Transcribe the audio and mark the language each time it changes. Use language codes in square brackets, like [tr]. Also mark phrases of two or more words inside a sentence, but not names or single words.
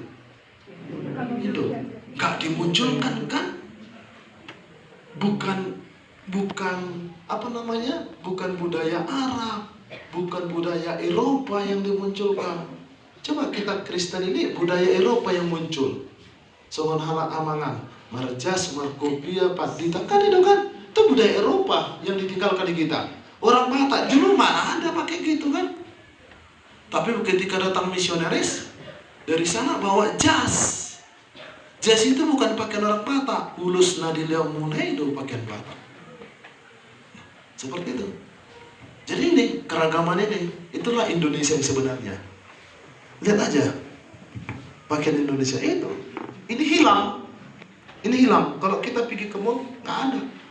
[id] Itu nggak dimunculkan kan? Bukan apa namanya? Bukan budaya Arab, bukan budaya Eropa yang dimunculkan. Coba kita Kristen ini budaya Eropa yang muncul. [bbc] Songon halak amangan, marjas, markopia, padita, [id] kan itu kan? Itu budaya Eropa yang ditinggalkan di kita. Orang Batak dulu mana ada pakai gitu kan? Tapi ketika datang misionaris dari sana bawa jas. Jas itu bukan pakaian orang Batak. [bbc] Ulus nadilia [id] mulai itu pakaian Batak. Seperti itu. Jadi ini keragaman ini, itulah Indonesia yang sebenarnya. Lihat aja pakaian Indonesia itu. Ini hilang. Ini hilang. Kalau kita pergi ke mall nggak ada.